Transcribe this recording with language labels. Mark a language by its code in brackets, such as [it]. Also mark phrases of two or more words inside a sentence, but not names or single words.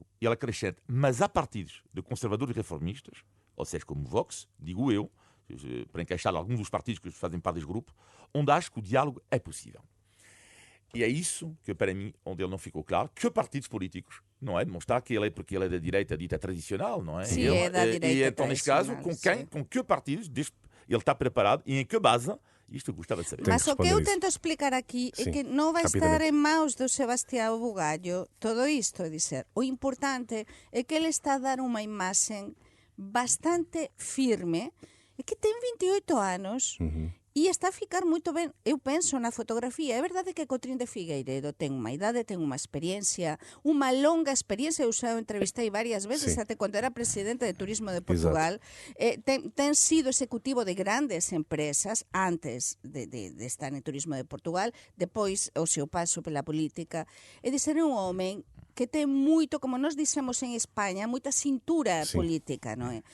[pt] E ele acrescenta, mas há partidos de conservadores reformistas, ou seja, como Vox, digo eu, para encaixar alguns dos partidos que fazem parte desse grupo, onde acho que o diálogo é possível. E é isso que, para mim, onde ele não ficou claro, que partidos políticos, não é? Demonstrar que ele é porque ele é da direita dita tradicional, não é? Sim, é da direita e então, neste caso, com que partidos ele está preparado e em que base. Isto eu gostava de saber. [gl] Mas o que eu tento explicar aquí é que non vai estar en maus do Sebastião Bugallo todo isto, é dizer, o importante é que ele está a dar unha imaxen bastante firme e que ten 28 anos e está a ficar moito ben. Eu penso na fotografía, é verdade que Cotrín de Figueiredo ten unha idade, ten unha experiencia, unha longa experiencia, eu xa o entrevistei varias veces, até cando era presidente de Turismo de Portugal, ten sido executivo de grandes empresas antes de estar en Turismo de Portugal, depois o seu paso pela política, e de ser un home que ten moito, como nos dixemos en España, moita cintura política, non é?